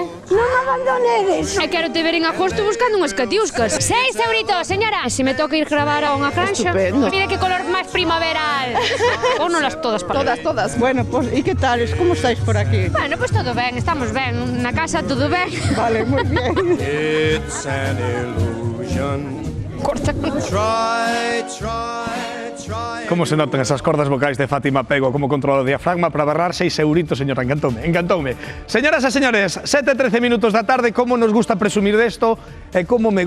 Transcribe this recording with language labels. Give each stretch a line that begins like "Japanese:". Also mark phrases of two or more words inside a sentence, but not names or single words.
Galician: Non abandonedes. E quero te ver en agosto buscando unhas catiuscas.
Spanish: 6 euritos, señora.
Galician: Se me toca ir gravar a unha granja, Estupendo. mira que color máis primaveral. Ou non las todas para ver.
Spanish: Todas. Bueno, pues, ¿y qué tal? ¿Cómo estáis por aquí? Bueno, pues
Galician: todo ben, estamos ben. Na casa todo ben.
Spanish: Vale, muy bien.
English: It's an illusion.
Galician: Corta. Como se notan esas cordas vocais de Fátima Pego, como controla o diafragma para barrar
Spanish: 6 euritos, señora,
Galician: encantoume. Señoras e señores, 7:13 minutos da tarde, como nos gusta presumir desto, e como me